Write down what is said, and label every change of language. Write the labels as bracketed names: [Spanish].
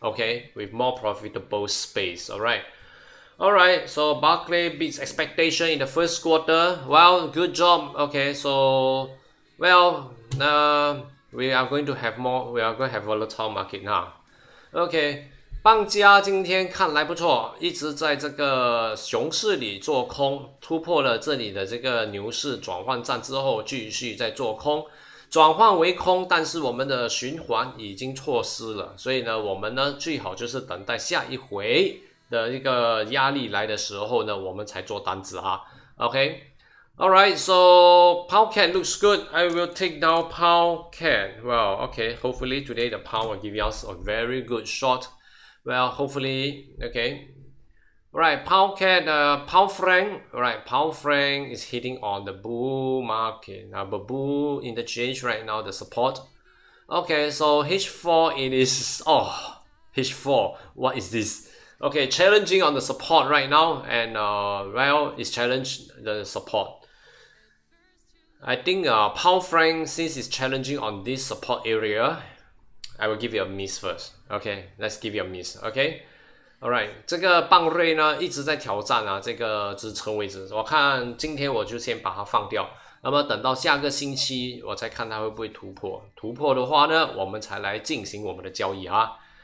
[English] Okay, with more profitable space. All right, so Barclay beats expectation in the first quarter. Well, good job. Okay, so well, we are going to have volatile market now. [Chinese] Okay， 棒家今天看来不错，一直在这个熊市里做空，突破了这里的这个牛市转换站之后，继续在做空，转换为空，但是我们的循环已经错失了，所以呢，我们呢最好就是等待下一回的一个压力来的时候呢，我们才做单子哈。 [English] OK。Alright, so pound CAD looks good. I will take down pound CAD. Well, okay, hopefully today the pound will give us a very good short. Well, hopefully, okay. Alright, pound CAD, pound franc. Alright, pound franc is hitting on the bull market. Now, the bull interchange right now, the support. Okay, so H4 it is, H4, what is this? Okay, challenging on the support right now, and well, it's challenged the support. I think pound franc, since it's challenging on this support area, I will give you a miss first. Okay, let's give you a miss. Okay, alright， [Chinese] 这个棒瑞呢一直在挑战这个支撑位置。我看今天我就先把它放掉，那么等到下个星期我再看它会不会突破。突破的话呢，我们才来进行我们的交易哈。